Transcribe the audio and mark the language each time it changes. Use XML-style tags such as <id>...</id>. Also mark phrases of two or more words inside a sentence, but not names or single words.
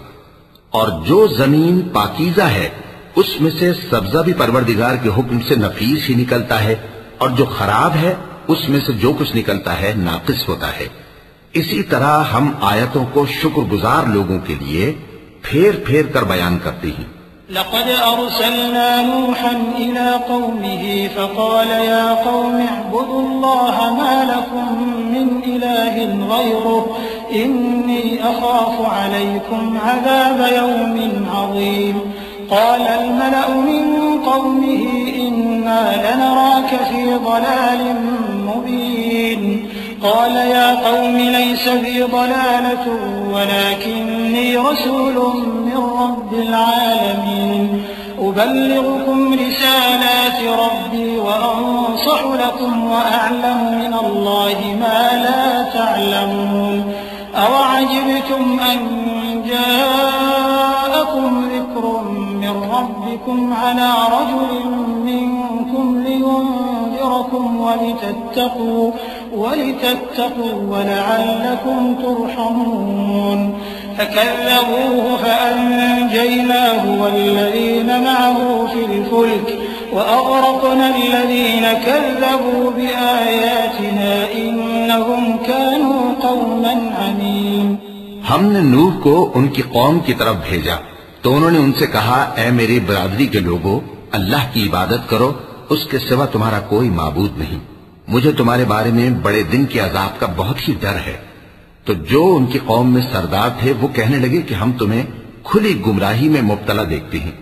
<ur>اور جو زمین پاکیزہ ہے اس میں سے سبزہ بھی پروردگار کے حکم سے نفیس ہی نکلتا ہے، اور جو خراب ہے اس میں سے جو کچھ نکلتا ہے ناقص ہوتا ہے. اسی طرح ہم آیتوں کو شکرگزار لوگوں کے لیے پھیر پھیر کر بیان کرتے ہیں.</ur> <ar>لقد أرسلنا نوحا إلى قومه فقال يا قوم اعبدوا الله ما لكم من إله غيره إني أخاف عليكم عذاب يوم عظيم. قال الملأ من قومه إنا لنراك في ضلال مبين. قال يا قوم ليس بي ضلالة ولكني رسول من رب العالمين أبلغكم رسالات ربي وأنصح لكم وأعلم من الله ما لا تعلمون. أوعجبتم أن جاءكم ذكر من ربكم على رجل منكم لينذركم ولتتقوا ولعلكم ترحمون. फकذبوه فأنجيناه والذين معه في الفلك وأغرقنا الذين كذبوا بآياتنا إنهم كانوا قوما عمين।</ar> <ur>ہم نے نوح کو ان کی قوم کی طرف بھیجا تو انہوں نے ان سے کہا، اے میری برادری کے لوگو، اللہ کی عبادت کرو، اس کے سوا تمہارا کوئی معبود نہیں. مجھے تمہارے بارے میں بڑے دن کے عذاب کا بہت ہی ڈر ہے. تو جو ان کی قوم میں سردار تھے وہ کہنے لگے کہ ہم تمہیں کھلی گمراہی میں مبتلا دیکھتے ہیں.</ur>